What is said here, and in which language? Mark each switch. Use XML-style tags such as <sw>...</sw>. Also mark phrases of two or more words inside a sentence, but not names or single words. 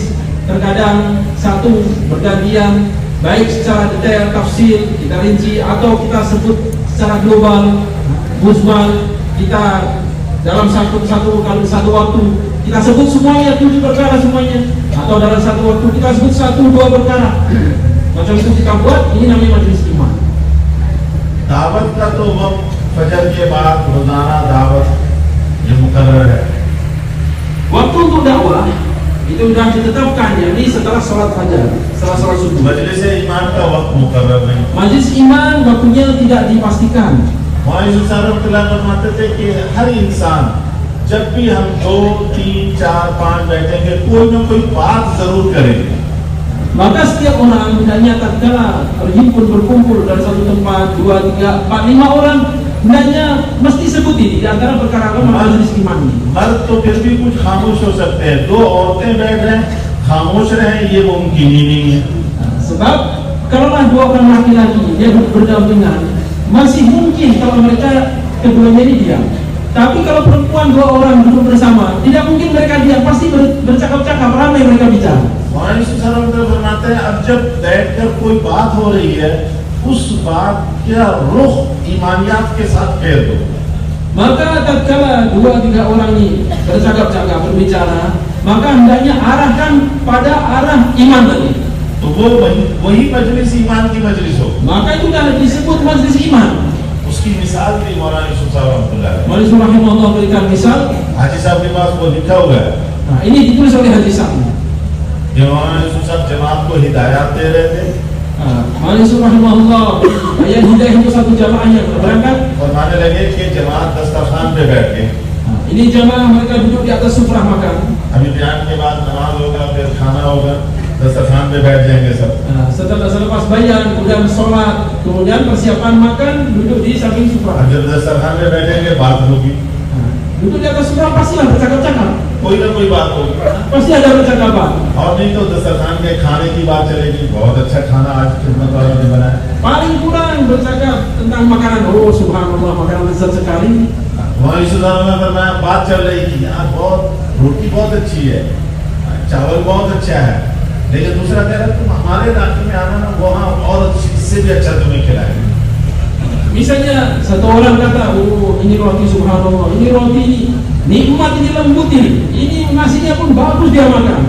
<id>Terkadang satu bergantian, baik secara detail tafsir kita rinci atau kita sebut secara global, mujmal, kita dalam satu waktu kita sebut semuanya 7 perkara semuanya, atau dalam satu waktu kita sebut 1-2 perkara. Macam itu kita buat, ini namanya majlis iman.</id> <hi>दावत का तो वक्त फजर के बाद रोजाना दावत ये मुकर्रर है।</hi> <id>Waktu untuk dakwah itu sudah ditetapkan, yakni setelah sholat fajar, setelah sholat subuh.</id> <hi>मजलिस ईमान का वक्त मुकर्रर नहीं।</hi> <id>Majlis iman waktunya tidak dipastikan.</id> <hi>मौलाना यूसुफ साहब</hi> <ar>رحمة الله عليه</ar> <hi>फरमाते थे कि हर इंसान जब भी हम 2, 3, 4, 5 बैठेंगे कोई ना कोई बात जरूर करेंगे।</hi> <id>Maka setiap orang hendaknya tatkala berhimpun berkumpul dari satu tempat, 2, 3, 4, 5 orang hendaknya mesti sebut ini di antara perkara majlis iman ini.</id> <hi>मर्द तो फिर भी कुछ खामोश हो सकते हैं, 2 औरतें बैठ रहे हैं खामोश रहे, ये मुमकिन ही नहीं है।</hi> <id>Sebab kalaulah 2 orang laki-laki dia berdampingan, masih mungkin kalau mereka keduanya ini diam. Tapi kalau perempuan 2 orang duduk bersama, tidak mungkin mereka diam, pasti bercakap-cakap, ramai mereka bicara.</id> <hi>मौलाना यूसुफ साहब फरमाते हैं अब जब बैठकर कोई बात हो रही है, उस बात का रुख ईमानियात के साथ फेर दो।</hi> <id>Maka tatkala 2-3 orang ini bercakap-cakap, berbicara, maka hendaknya arahkan pada arah iman tadi.</id> <hi>तो वो वही मजलिस ईमान की मजलिस हो।</hi> <id>Maka itu dah disebut majlis iman.</id> <hi>उसकी मिसाल दी मौलाना यूसुफ साहब</hi> <ar>رحمة الله عليه.</ar> <id>Majlis rahimahullah berikan misal.</id> <hi>हाजी साहब के पास वो लिखा हुआ है</hi> <id>Nah, ini ditulis oleh Haji Sa'id.</id> <hi>कि मौलाना यूसुफ साहब जमात को हिदायत दे रहे थे</hi> <id>Majlis rahimahullah ayat hidayah untuk satu jamaah yang berangkat.</id> <hi>और मानने लगे कि जमात दस्तरखान पे बैठ के</hi> <id>Ini jamaah mereka duduk di atas sufrah makan.</id> <hi>अभी बयान के बाद नमाज होगा, फिर खाना होगा, दस्तरखान पे बैठ जाएंगे सब।</hi> <id>Selepas bayan, kemudian sholat, kemudian persiapan makan, duduk di samping sufrah.</id> <hi>अब जब दस्तरखान पे बैठेंगे बात होगी,</hi> <id>duduk di atas surah pastilah bercakap-cakap,</id> <hi>कोई ना कोई बात होगी।</hi> <id>pasti ada percakapan.</id> <hi>और नहीं तो दस्तरखान के खाने की बात चलेगी, बहुत अच्छा खाना आज खिदमत वालों ने बनाया।</hi> <id>Paling kurang bercakap tentang makanan. Oh subhanallah, makanan lezat sekali.</id> <hi>वहाँ रिश्तेदारों में अगर मैं बात चल रही थी, यहाँ बहुत रोटी बहुत अच्छी है, चावल बहुत अच्छा है, लेकिन दूसरा कह रहा तुम हमारे इलाके में आना ना, वहाँ और इससे भी अच्छा तुम्हें खिलाएंगे।</hi> <id>Misalnya satu orang kata, oh ini roti subhanallah, ini roti ini nikmat, ini lembut ini nasinya pun bagus dia makan.</id>